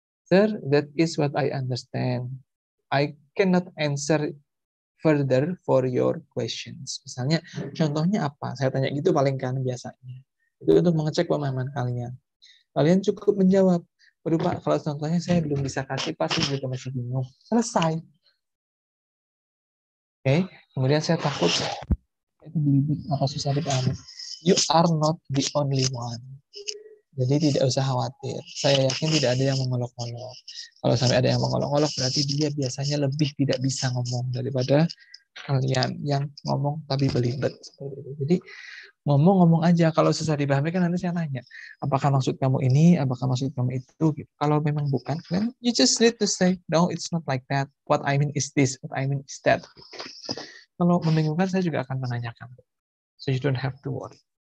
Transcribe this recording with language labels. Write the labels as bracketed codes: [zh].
[en] Sir, that is what I understand. I cannot answer further for your questions. [id] Misalnya, contohnya apa? Saya tanya gitu paling kan biasanya. Itu untuk mengecek pemahaman kalian. Kalian cukup menjawab. Waduh Pak, kalau contohnya saya belum bisa kasih, pasti juga masih bingung. Selesai. Oke, kemudian saya takut itu belibet apa susah dipahami. [en] You are not the only one. [id] Jadi tidak usah khawatir. Saya yakin tidak ada yang mengolok-olok. Kalau sampai ada yang mengolok-olok, berarti dia biasanya lebih tidak bisa ngomong daripada kalian yang ngomong tapi belibet. Jadi ngomong-ngomong aja. Kalau susah dipahami kan nanti saya nanya, apakah maksud kamu ini, apakah maksud kamu itu? Gitu. Kalau memang bukan, [en] then you just need to say, no, it's not like that. What I mean is this, what I mean is that. [id] Kalau membingungkan, saya juga akan menanyakan. [en] So you don't have to worry.